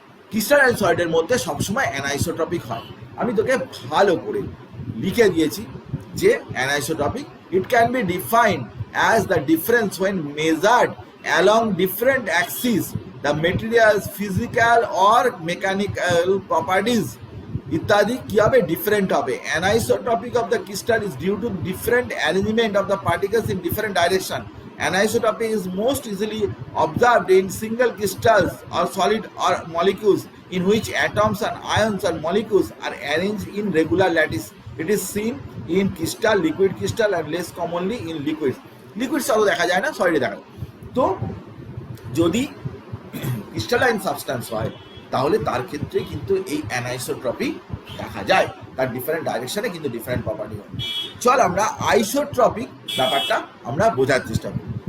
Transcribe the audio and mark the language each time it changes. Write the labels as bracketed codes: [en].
[bn] Crystalline সলিডের মধ্যে সবসময় অ্যানাইসোট্রপিক হয়। আমি তোকে ভালো করে লিখে দিয়েছি যে অ্যানাইসোট্রপিক, [en] it can be defined as the difference when measured along different axis the materials physical or mechanical properties [bn] ইত্যাদি কি হবে, ডিফারেন্ট হবে। [en] Anisotropic of the crystal is due to different arrangement of the particles in different direction. Anisotropy is most easily observed in single crystals or solid or molecules in which atoms and ions or molecules are arranged in regular lattice. It is seen in crystal, liquid crystal, and less commonly in liquids. [bn] Liquids অত দেখা যায় না, সলিডে দেখা যায়। তো যদি crystalline substance হয় তাহলে তার ক্ষেত্রে কিন্তু এই অ্যানাইসোট্রপি দেখা যায়, তার ডিফারেন্ট ডাইরেকশনে কিন্তু ডিফারেন্ট প্রপার্টি হয়। চল আমরা আইসোট্রপিক ব্যাপারটা আমরা বোঝার চেষ্টা করি।